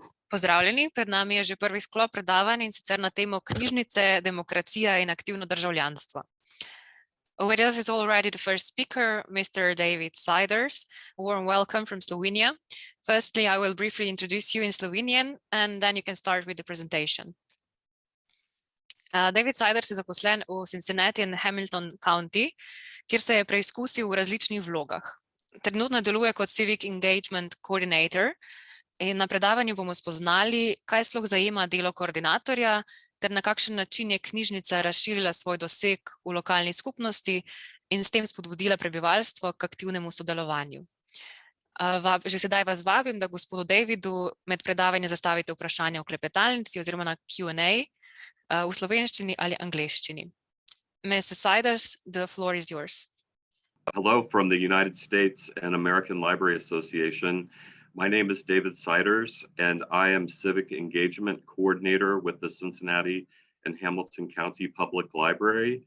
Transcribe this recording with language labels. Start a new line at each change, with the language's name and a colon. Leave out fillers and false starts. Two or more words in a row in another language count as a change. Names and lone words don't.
Slovenian: Pozdravljeni, pred nami je že prvi sklop predavanj in sicer na temo knjižnice, demokracija in aktivno državljanstvo.
English: With us is already the first speaker, Mr. David Siders. A warm welcome from Slovenia. Firstly, I will briefly introduce you in Slovenian and then you can start with the presentation.
Slovenian: David Siders je zaposlen v Cincinnati in Hamilton County, kjer se je preizkusil v različnih vlogah. Trenutno deluje kot
English: Civic Engagement Coordinator
Slovenian: in na predavanju bomo spoznali, kaj sploh zajema delo koordinatorja, ter na kakšen način je knjižnica razširila svoj doseg v lokalni skupnosti in s tem spodbudila prebivalstvo k aktivnemu sodelovanju. Že sedaj vas vabim, da gospodu Davidu med predavanje zastavite vprašanja v klepetalnici oziroma na Q&A v slovenščini ali angleščini.
English: Mr. Siders, the floor is yours. Hello from the United States and American Library Association. My name is David Siders, and I am Civic Engagement Coordinator with the Cincinnati and Hamilton County Public Library.